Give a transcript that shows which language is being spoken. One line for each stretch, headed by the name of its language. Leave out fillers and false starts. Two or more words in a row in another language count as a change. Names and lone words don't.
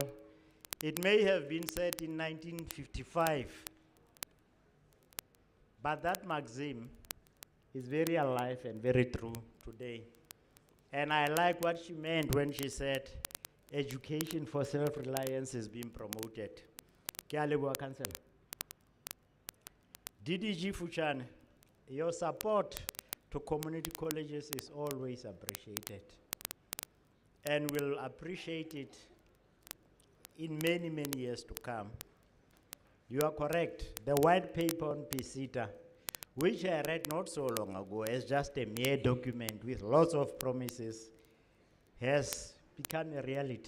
English: It may have been said in 1955, but that maxim is very alive and very true today. And I like what she meant when she said education for self-reliance is being promoted.
Southern Sotho: Ke a leboha, Councillor.
English: DDG Fuchane, your support to community colleges is always appreciated. And we'll appreciate it in many, many years to come. You are correct. The white paper on PESITA, which I read not so long ago as just a mere document with lots of promises, has become a reality.